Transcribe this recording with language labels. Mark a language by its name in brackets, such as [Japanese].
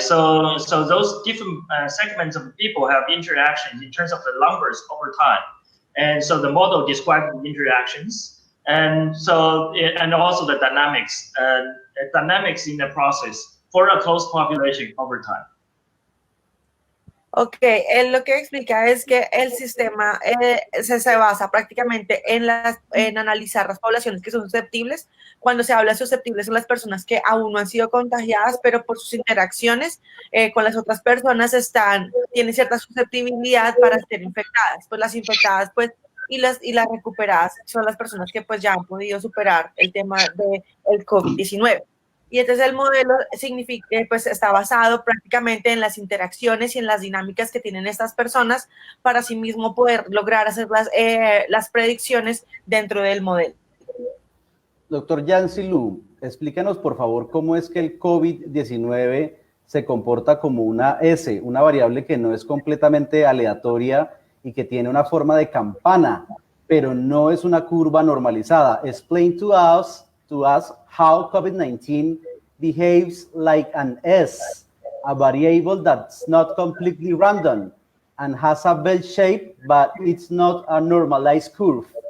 [English] So those different segments of people have interactions in terms of the numbers over time, and so the model describes the interactions. And so, and also the dynamics in the process for a closed population over time. [Spanish] Ok, él lo que explica es que el sistema se basa prácticamente en analizar las poblaciones que son susceptibles. Cuando se habla de susceptibles son las personas que aún no han sido contagiadas, pero por sus interacciones con las otras personas tienen cierta susceptibilidad para ser infectadas. Pues las infectadas, pues, y las recuperadas son las personas que pues ya han podido superar el tema del COVID-19. Y entonces el modelo pues está basado prácticamente en las interacciones y en las dinámicas que tienen estas personas para sí mismo poder lograr hacer las predicciones dentro del modelo. Doctor Jianxi Luo, explíquenos por favor cómo es que el COVID-19 se comporta como una S, una variable que no es completamente aleatoria y que tiene una forma de campana, pero no es una curva normalizada. [English] Explain to us how COVID-19 behaves like an S, a variable that's not completely random and has a bell shape, but it's not a normalized curve.